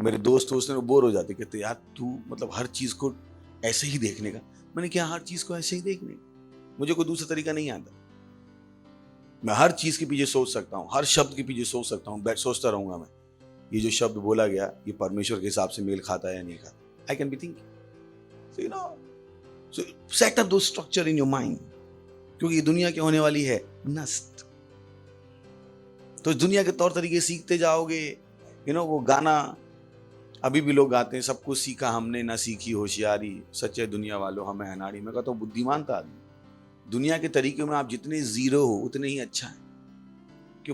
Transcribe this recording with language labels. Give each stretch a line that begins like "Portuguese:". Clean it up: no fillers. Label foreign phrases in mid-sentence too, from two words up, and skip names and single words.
Hindi: मेरे दोस्त बोर हो जाते, कहते यार तू मतलब हर चीज को ऐसे ही देखने का। मैंने क्या हर चीज को ऐसे ही देखने का? मुझे कोई दूसरा तरीका नहीं आता। मैं हर चीज के पीछे सोच सकता हूँ, हर शब्द के पीछे सोच सकता हूँ, सोचता रहूंगा मैं, ये जो शब्द बोला गया ये परमेश्वर के हिसाब से मेल खाता है या नहीं खाता।
English: I can be thinking, so set up those structure in your mind,
Hindi: क्योंकि ये दुनिया क्या होने वाली है, नष्ट। तो इस दुनिया के तौर तरीके सीखते जाओगे। वो गाना अभी भी लोग गाते हैं, सब कुछ सीखा हमने ना सीखी होशियारी, सच्चे दुनिया वालों हमें अनाड़ी। मैं कहता हूँ बुद्धिमान था आदमी। दुनिया के तरीकों में आप जितने जीरो हो उतने ही अच्छा है, क्यों?